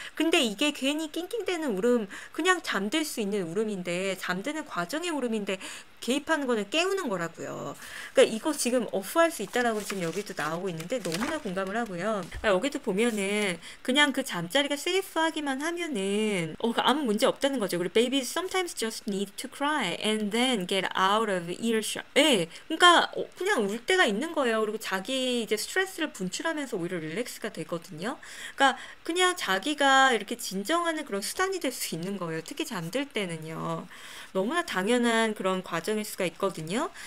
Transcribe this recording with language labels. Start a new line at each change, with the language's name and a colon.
Korean: 근데 이게 괜히 낑낑대는 울음, 그냥 잠들 수 있는 울음인데, 잠드는 과정의 울음인데 개입하는 거는 깨우는 거라고요. 그러니까 이거 지금 오프할 수 있다라고 지금 여기도 나오고 있는데 너무나 공감을 하고요. 그러니까 여기도 보면은 그냥 그 잠자리가 세이프하기만 하면은 아무 문제 없다는 거죠. 그리고
English: babies sometimes just need to cry and then get out of earshot.
Korean: 예, 그러니까 그냥 울 때가 있는 거예요. 그리고 자기 이제 스트레스를 분출하면서 오히려 릴렉스가 되거든요. 그러니까 그냥 자기가 이렇게 진정하는 그런 수단이 될 수 있는 거예요. 특히 잠들 때는요. 너무나 당연한 그런 과정일 수가 있거든요.